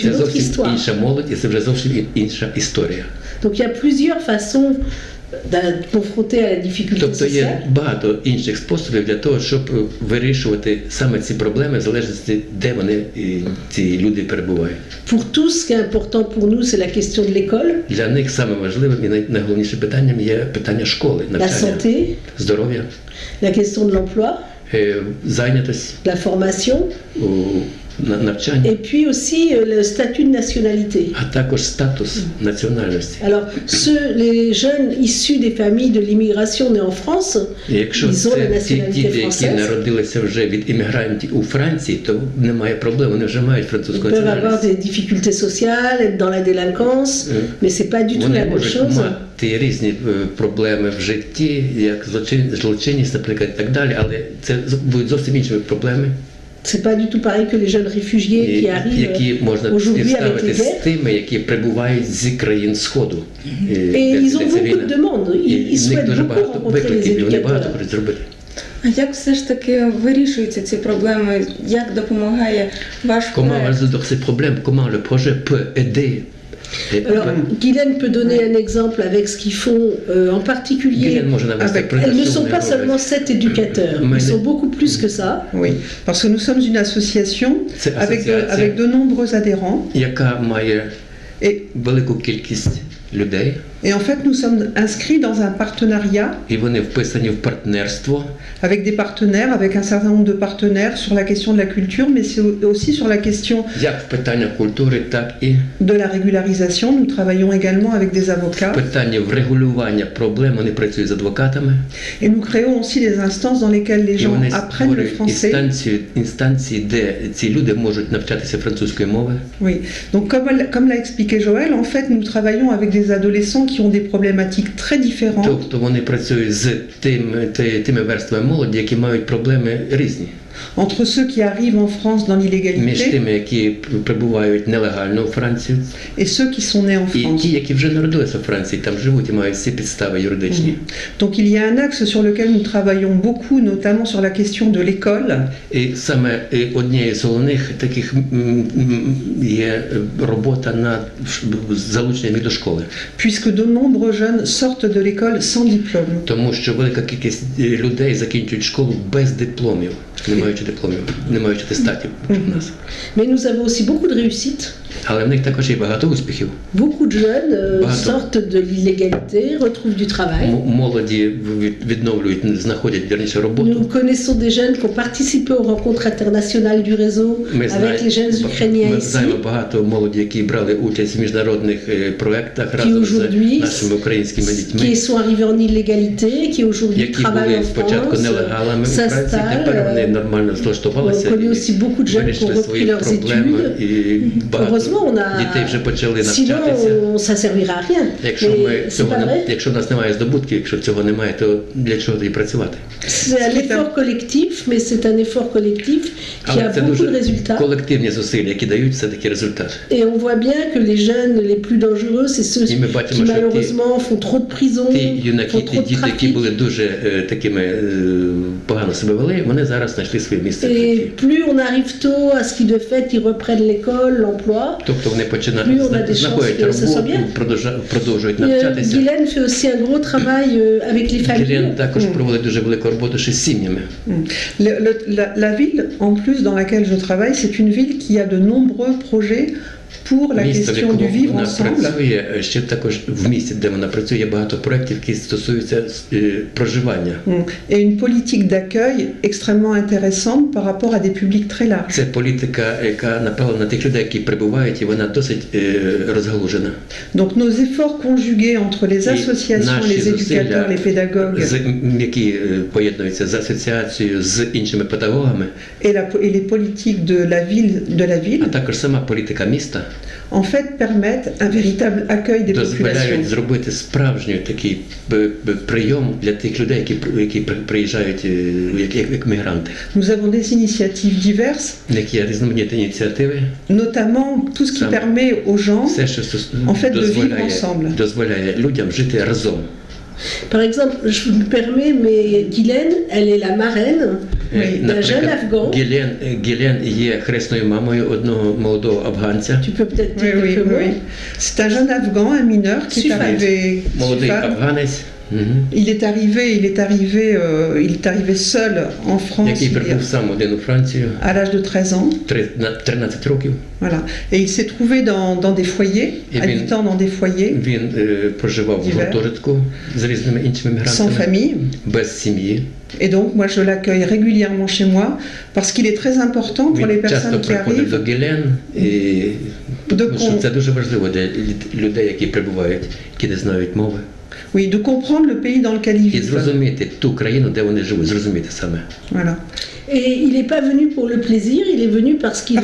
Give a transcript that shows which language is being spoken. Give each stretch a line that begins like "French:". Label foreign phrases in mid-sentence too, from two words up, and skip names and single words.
Ukrainian: Це
French: une autre
Ukrainian: зовсім
French: histoire.
Ukrainian: інша молодь, і це вже зовсім інша історія.
French: Donc il y a plusieurs façons de confronter à la difficulté
Ukrainian: Тобто
French: sociale.
Ukrainian: є багато інших способів для того, щоб вирішувати саме ці проблеми, в залежності, де вони, ці люди перебувають.
French: Pour tous, ce qui est important pour nous, c'est la question de l'école,
Ukrainian: Для них саме важливим і найголовнішим питанням є питання школи,
French: la
Ukrainian: навчання,
French: santé,
Ukrainian: здоров'я,
French: la question de l'emploi,
Ukrainian: зайнятість,
French: la formation,
Ukrainian: навчання,
French: et puis aussi le statut de nationalité.
Ukrainian: а також статус національності.
French: Alors, les jeunes issus des familles de l'immigration nés en France,
Ukrainian: І якщо
French: ils ont la
Ukrainian: це ті
French: nationalité
Ukrainian: діти, які
French: française,
Ukrainian: народилися вже від іммігрантів у Франції, то немає проблем, вони вже мають
French: ils
Ukrainian: французьку
French: peuvent avoir
Ukrainian: національність.
French: des difficultés sociales, être dans la délinquance, mais c'est pas du tout la
Ukrainian: Вони
French: même
Ukrainian: можуть
French: chose.
Ukrainian: мати різні проблеми в житті, як злочинність, наприклад, і так далі, але це будуть зовсім інші проблеми,
French: C'est pas du tout pareil que les jeunes réfugiés qui
Ukrainian: які
French: arrivent
Ukrainian: можна
French: aujourd'hui avec les
Ukrainian: співставити з
French: guerres.
Ukrainian: тими, які прибувають з країн Сходу.
French: Et ils ont beaucoup de demandes.
Ukrainian: І
French: Ils
Ukrainian: в них
French: souhaitent
Ukrainian: дуже
French: beaucoup
Ukrainian: багато
French: rencontrer les
Ukrainian: викликів, і вони багато
French: éducateurs.
Ukrainian: хочуть зробити. А як все ж таки вирішуються ці проблеми? Як допомагає ваш
French: Comment
Ukrainian: проект?
French: résoudre ces problèmes? Comment le projet peut aider? Alors, Guylaine peut donner un exemple avec ce qu'ils font en particulier.
Ukrainian: Гілен може навести приклад,
French: Elles ne
Ukrainian: що
French: sont
Ukrainian: вони
French: pas seulement
Ukrainian: роблять.
French: 7 éducateurs, Mais ils sont beaucoup plus que ça. Oui, parce que nous sommes une association C'est association. avec de nombreux adhérents.
Ukrainian: Яка має
French: Et,
Ukrainian: велику кількість людей,
French: et en fait, nous sommes inscrits dans un partenariat
Ukrainian: і вони вписані в партнерство
French: avec des partenaires, avec un certain nombre de partenaires sur la question de la culture, mais c'est aussi sur la question
Ukrainian: як в питаннях культури, так і
French: de la régularisation. Nous travaillons également avec des avocats.
Ukrainian: в питанні врегулювання проблем. Вони працюють з адвокатами,
French: Et nous créons aussi des instances dans lesquelles les
Ukrainian: і
French: gens
Ukrainian: вони
French: apprennent le
Ukrainian: створюють
French: français.
Ukrainian: інстанції, де ці люди можуть навчатися французької мови.
French: Oui. Donc, comme l'a expliqué Joël, en fait, nous travaillons avec des adolescents qui ont des problématiques très différentes.
Ukrainian: Тобто вони працюють з тими верствами молоді, які мають проблеми різні.
French: Entre ceux qui arrivent en France dans
Ukrainian: Між
French: l'illégalité
Ukrainian: тими, які прибувають нелегально у Францію,
French: et ceux qui sont nés en
Ukrainian: і
French: France.
Ukrainian: ті, які вже народилися в Франції, там живуть і мають всі підстави юридичні.
French: Donc il y a un axe sur lequel nous travaillons beaucoup, notamment sur la question de l'école.
Ukrainian: І саме однією з головних таких є робота над залученням їх до школи.
French: Puisque de nombreux jeunes sortent de l'école sans diplôme.
Ukrainian: Тому що велика кількість людей закінчують школу без дипломів, не маючи дипломів, не маючи атестатів у нас.
French: Mais nous avons aussi beaucoup de réussites.
Ukrainian: Але в них також є багато успіхів.
French: Beaucoup de jeunes Pardon. sortent de l'illégalité, retrouvent du travail.
Ukrainian: Молоді відновлюють, знаходять вірніше роботу.
French: Nous connaissons des jeunes qui ont participé aux rencontres internationales du réseau avec les jeunes Ukrainiens
Ukrainian: Ми
French: ici.
Ukrainian: знаємо багато молоді, які брали участь в міжнародних проєктах разом з
French: aujourd'hui,
Ukrainian: нашими українськими
French: qui
Ukrainian: дітьми,
French: sont arrivés en illégalité, qui aujourd'hui
Ukrainian: які
French: travaillent
Ukrainian: були
French: en
Ukrainian: спочатку
French: France,
Ukrainian: нелегалами у Франції, тепер вони
French: s'installent.
Ukrainian: нормально
French: On
Ukrainian: влаштувалися
French: connaît aussi beaucoup de
Ukrainian: і
French: jeunes qui ont
Ukrainian: вирішили
French: repris
Ukrainian: свої
French: leurs
Ukrainian: проблеми.
French: études.
Ukrainian: І багато
French: Heureusement, on a.
Ukrainian: дітей вже почали
French: Sinon,
Ukrainian: навчатися.
French: ça servira à rien.
Ukrainian: Якщо
French: Mais c'est pas vrai.
Ukrainian: якщо в нас немає здобутків, якщо цього немає, то для чого тоді працювати?
French: C'est un effort collectif, mais c'est un effort collectif qui
Ukrainian: Але
French: a
Ukrainian: це
French: beaucoup de
Ukrainian: дуже
French: résultats.
Ukrainian: колективні зусилля, які дають все-таки результат.
French: Et on voit bien que les jeunes les plus dangereux, c'est ceux
Ukrainian: І ми бачимо,
French: qui
Ukrainian: що
French: malheureusement font trop de prison,
Ukrainian: ті юнаки,
French: font
Ukrainian: ті
French: trop de
Ukrainian: діти, які
French: trafic.
Ukrainian: були дуже такими погано себе вели, вони зараз знайшли своє місце в
French: Et
Ukrainian: житті.
French: plus on arrive tôt à ce qui de fait ils reprennent l'école, l'emploi.
Ukrainian: Тобто вони
French: Plus on a des
Ukrainian: знаходять
French: chances que ce soit
Ukrainian: роботу,
French: bien.
Ukrainian: продовжують
French: Et,
Ukrainian: навчатися.
French: Guylaine fait aussi un gros travail avec les familles.
Ukrainian: Гілен також проводить дуже велику роботу ще з сім'ями.
French: La ville, en plus, dans laquelle je travaille, c'est une ville qui a de nombreux projets pour la
Ukrainian: Місто, в
French: question
Ukrainian: якому
French: du vivre
Ukrainian: вона
French: ensemble.
Ukrainian: працює, ще також в місті, де вона працює, є багато проєктів, які стосуються проживання.
French: Et une politique d'accueil extrêmement intéressante par rapport à des publics très larges.
Ukrainian: Це політика, яка направлена на тих людей, які прибувають, і вона досить розгалужена.
French: Donc nos efforts conjugués entre les associations,
Ukrainian: Наші
French: les éducateurs, les pédagogues
Ukrainian: які поєднуються з асоціацією, з іншими педагогами,
French: et les politiques de la ville,
Ukrainian: а також сама політика міста,
French: en fait permettent un véritable accueil des
Ukrainian: дозволяють
French: populations.
Ukrainian: зробити справжній такий прийом для тих людей, які приїжджають як мігранти.
French: Nous avons des initiatives diverses,
Ukrainian: В них є різноманітні ініціативи,
French: notamment tout ce qui
Ukrainian: Саме.
French: permet aux gens
Ukrainian: все, що
French: en fait de vivre ensemble.
Ukrainian: дозволяє людям жити разом.
French: Par exemple, je me permets, mais Guylaine, elle est la marraine d'un jeune Afghan.
Ukrainian: Гілен є хресною мамою одного молодого афганця.
French: Tu peux peut-être Oui, dire oui, quelques mots. oui. C'est un jeune Afghan, un mineur qui est Sufan. arrivé.
Ukrainian: Молодий Sufan. афганець,
French: Il est arrivé seul en France
Ukrainian: який прибув сам один у Францію
French: à l'âge de 13 ans.
Ukrainian: на 13 років.
French: Voilà. Et il s'est trouvé dans des foyers, Et habitant dans des foyers,
Ukrainian: Він проживав в Дівер. гуртожитку з різними іншими
French: sans
Ukrainian: мігрантами,
French: famille.
Ukrainian: без сім'ї.
French: Et donc, moi, je l'accueille régulièrement chez moi parce qu'il est très important pour les
Ukrainian: Він часто
French: personnes qui
Ukrainian: приходить до
French: arrivent
Ukrainian: Гілен, і
French: de,
Ukrainian: тому що це дуже важливо для людей, які прибувають, які не знають мови.
French: oui, de comprendre le pays dans lequel ils
Ukrainian: І
French: vivent.
Ukrainian: зрозуміти ту країну, де вони живуть, зрозуміти саме.
French: Voilà. Et il n'est pas venu pour le plaisir, il est venu parce qu'il